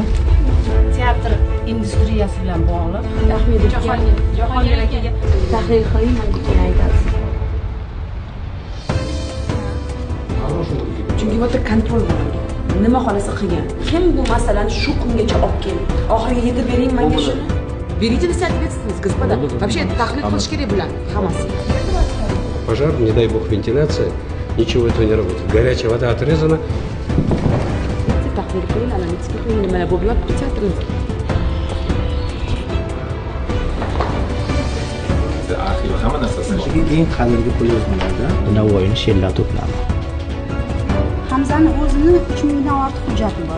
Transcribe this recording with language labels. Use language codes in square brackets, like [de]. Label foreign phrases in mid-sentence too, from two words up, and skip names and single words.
[uz] Teatr industriyasi bilan bog'liq. Jahongir akaga tahlil qiling, menga keyin aytasiz. Chunki bu yerda kontrol bor. Nima xolasa qilgan. Kim bu masalani shu kungacha olib keldi? Oxiriga yetib bering menga shuni. [ru] Берите на себя ответственность, господа. Вообще, [uz] tahlil qilish kerak bular hammasi. [ru] Пожар, не дай бог вентиляция, ничего этого не работает. Горячая вода отрезана. [uz] Tahlil qiling, analitika qiling, nimalar bo'lyapti teatrimizda. Arxiv hamma narsasi bor. Eng qadimgi qo'lyozmalarda Navoiyni she'rlari to'plami. Hamzani o'zini 3000 dan ortiq hujjati bor.